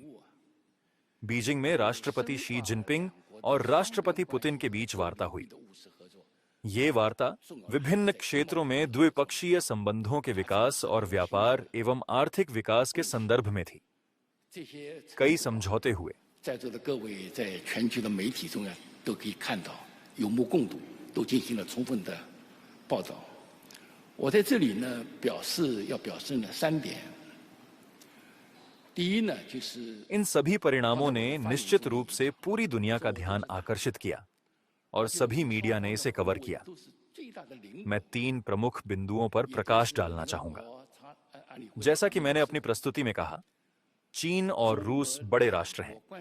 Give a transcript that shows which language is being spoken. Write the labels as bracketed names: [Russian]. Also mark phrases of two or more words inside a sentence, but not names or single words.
[Hindi] बीजिंग में राष्ट्रपति शी जिनपिंग और राष्ट्रपति पुतिन के बीच वार्ता हुई। ये वार्ता विभिन्न क्षेत्रों में द्विपक्षीय संबंधों के विकास और व्यापार एवं आर्थिक विकास के संदर्भ में थी। कई समझौते हुए। [Chinese] 在座的各位在全球的媒体中都可以看到，有目共睹，都进行了充分的报道。我在这里呢，要表示呢3点。第一呢，就是 [Hindi] इन सभी परिणामों ने निश्चित रूप से पूरी दुनिया का ध्यान आकर्षित किया और सभी मीडिया ने इसे कवर किया। मैं 3 प्रमुख बिंदुओं पर प्रकाश डालना चाहूंगा। जैसा कि मैंने अपनी प्रस्तुति में कहा, चीन और रूस बड़े राष्ट्र हैं।